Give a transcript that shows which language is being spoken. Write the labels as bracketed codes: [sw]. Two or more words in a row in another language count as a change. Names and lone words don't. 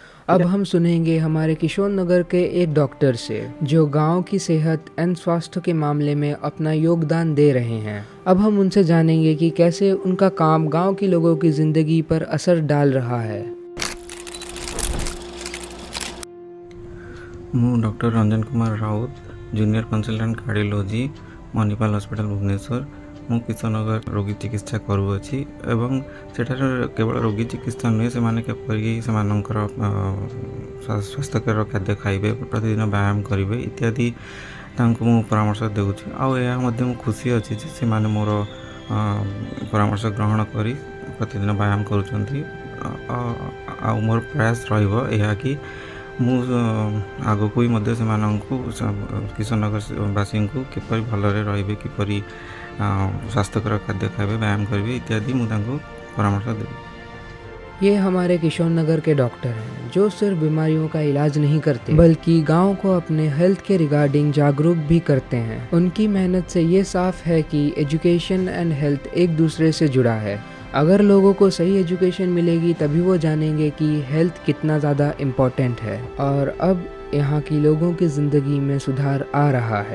[hi] अब हम सुनेंगे हमारे किशोर नगर के एक डॉक्टर से जो गांव की सेहत एंड स्वास्थ्य के मामले में अपना योगदान दे रहे हैं। अब हम उनसे जानेंगे कि कैसे उनका काम गांव के लोगों की जिंदगी पर असर डाल रहा है। [en] ମୁଁ doctor Ranjan Kumar Raut, junior consultant cardiology Manipal Hospital Bhubaneswar. [or] ମୁଁ କିଶନଗର ରୋଗୀ ଚିକିତ୍ସା କରୁଅଛି ଏବଂ ସେଠାରେ କେବଳ ରୋଗୀ ଚିକିତ୍ସା ନୁହେଁ, ସେମାନେ କିପରି ସେମାନଙ୍କର ସ୍ୱାସ୍ଥ୍ୟକର ଖାଦ୍ୟ ଖାଇବେ, ପ୍ରତିଦିନ ବ୍ୟାୟାମ କରିବେ ଇତ୍ୟାଦି ତାଙ୍କୁ ମୁଁ ପରାମର୍ଶ ଦେଉଛି। ଆଉ ଏହା ମଧ୍ୟ ମୁଁ ଖୁସି ଅଛି ଯେ ସେମାନେ ମୋର ପରାମର୍ଶ ଗ୍ରହଣ କରି ପ୍ରତିଦିନ ବ୍ୟାୟାମ କରୁଛନ୍ତି। ଆଉ ମୋର ପ୍ରୟାସ ରହିବ ଏହା କି ମୁଁ ଆଗକୁ ବି ମଧ୍ୟ ସେମାନଙ୍କୁ କିଶନଗରବାସୀଙ୍କୁ କିପରି ଭଲରେ ରହିବେ, କିପରି ସ୍ୱାସ୍ଥ୍ୟକର ଖାଦ୍ୟ ଖାଇବେ, ବ୍ୟାୟାମ କରିବେ ଇତ୍ୟାଦି ମୁଁ ତାଙ୍କୁ ପରାମର୍ଶ ଦେବି। [hi] ये हमारे किशोर नगर के डॉक्टर हैं जो सिर्फ बीमारियों का इलाज नहीं करते बल्कि गांव को अपने हेल्थ के रिगार्डिंग जागरूक भी करते हैं। उनकी मेहनत से ये साफ है कि [en] education and health [hi] एक दूसरे से जुड़ा है। अगर लोगों को सही एजुकेशन मिलेगी तभी वो जानेंगे कि हेल्थ कितना ज़्यादा इम्पोर्टेंट है और अब यहाँ की लोगों की ज़िंदगी में सुधार आ रहा है।